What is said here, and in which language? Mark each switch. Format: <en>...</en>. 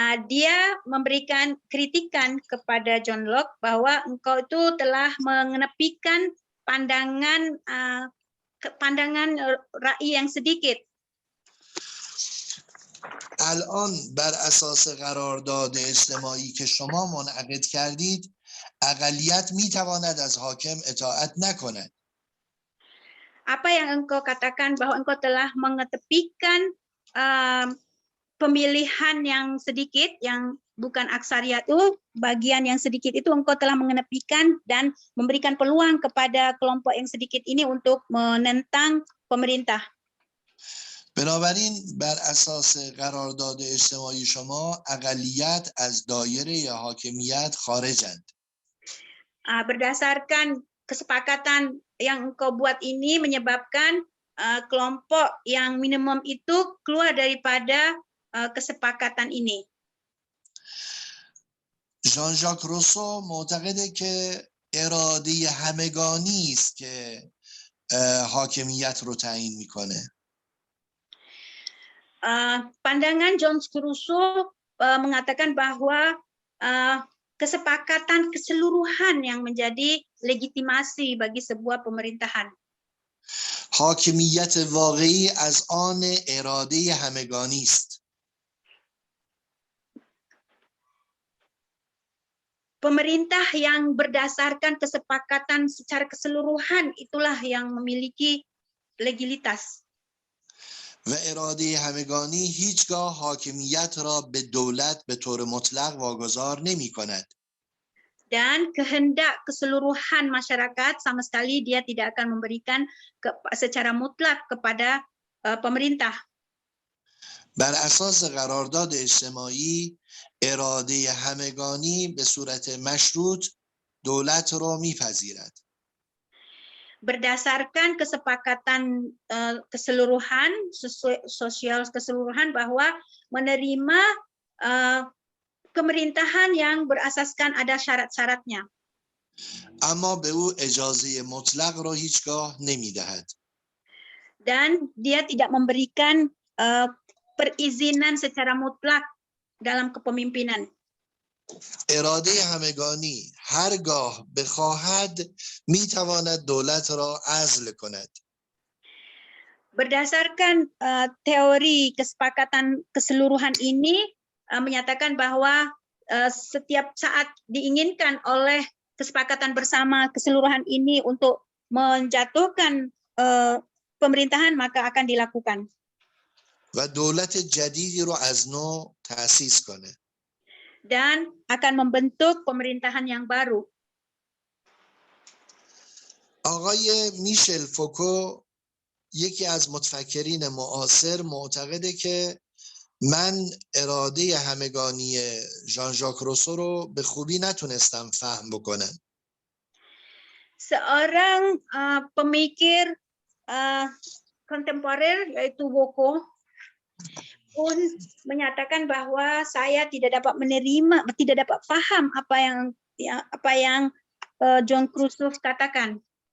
<id>Dia memberikan kritikan kepada John Locke bahwa engkau itu telah mengenepikan pandangan pandangan ra'i yang sedikit.</id> <fa>الان بر اساس قرارداد اجتماعی که شما منعقد کردید اقلیت میتواند از حاکم اطاعت نکند.</fa> <id>Apa yang engkau katakan bahwa engkau telah mengetepikan pemilihan yang sedikit, yang bukan aksariat itu, bagian yang sedikit itu engkau telah mengenepikan dan memberikan peluang kepada kelompok yang sedikit ini untuk menentang pemerintah.</id> <fa>بنابراین بر اساس قرارداد اجتماعی شما اقلیت از دایره حاکمیت خارجند.</fa> <id>Berdasarkan kesepakatan yang engkau buat ini menyebabkan kelompok yang minimum itu keluar daripada kesepakatan ini.</id> <fa>ژان ژاک روسو معتقده که اراده همگانی است که حاکمیت رو تعیین میکنه.</fa> <id>Pandangan John Rousseau mengatakan bahwa kesepakatan keseluruhan yang menjadi legitimasi bagi sebuah pemerintahan.</id> <fa>حاکمیت واقعی از آن اراده همگانی است.</fa> <id>Pemerintah yang berdasarkan kesepakatan secara keseluruhan itulah yang memiliki legitimitas.</id> <fa>و اراده همگانی هیچگاه حاکمیت را به دولت به طور مطلق واگذار نمی کند.</fa> <id>Dan kehendak keseluruhan masyarakat sama sekali dia tidak akan memberikan secara mutlak kepada pemerintah.</id> <fa>بر اساس قرارداد اجتماعی اراده همگانی به صورت مشروط دولت را میپذیرد.</fa> <id>Berdasarkan kesepakatan keseluruhan sosial keseluruhan bahwa menerima pemerintahan yang berasaskan ada syarat-syaratnya.</id> <fa>اما به او اجازه مطلق را هیچگاه نمیدهد.</fa> <id>Dan dia tidak memberikan perizinan secara mutlak dalam kepemimpinan.</id> <fa>اراده همگانی هرگاه بخواهد میتواند دولت را عزل کند.</fa> <id>Berdasarkan teori kesepakatan keseluruhan ini menyatakan bahwa setiap saat diinginkan oleh kesepakatan bersama keseluruhan ini untuk menjatuhkan pemerintahan maka akan dilakukan.</id> <fa>و دولت جدیدی رو از نو تأسیس کنه.</fa> <id>Dan akan membentuk pemerintahan yang baru.</id> <fa>آقای میشل فوکو یکی از متفکرین معاصر معتقده که من اراده همگانی ژان ژاک روسو رو به خوبی نتونستم فهم بکنم.</fa> <id>Seorang pemikir kontemporer yaitu Foucault pun menyatakan bahwa saya tidak dapat menerima, tidak dapat paham apa yang John Rousseau katakan.</id>